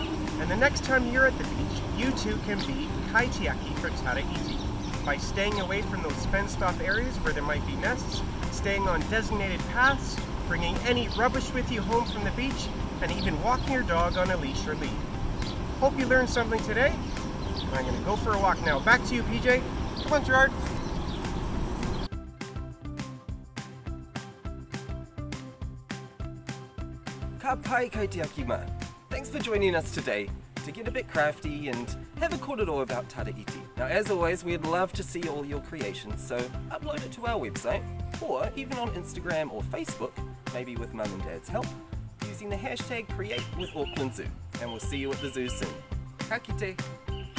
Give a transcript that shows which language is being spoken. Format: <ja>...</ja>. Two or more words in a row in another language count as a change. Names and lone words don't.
<en>And the next time you're at the beach, you too can be Kaitiaki for tara-iti by staying away from those fenced-off areas where there might be nests, staying on designated paths, bringing any rubbish with you home from the beach, and even walking your dog on a leash or lead. Hope you learned something today. I'm going to go for a walk now. Back to you, PJ. Come on, Gerard.</en> <mi>Ka pai Kaitiaki ma.</mi> <en>Thanks for joining us today to get a bit crafty and have a kōrero about tara-iti. Now, as always, we'd love to see all your creations, so upload it to our website, or even on Instagram or Facebook, maybe with Mum and Dad's help, using the hashtag createwithaucklandzoo. And we'll see you at the zoo soon.</en> <mi>Ka kite.</mi>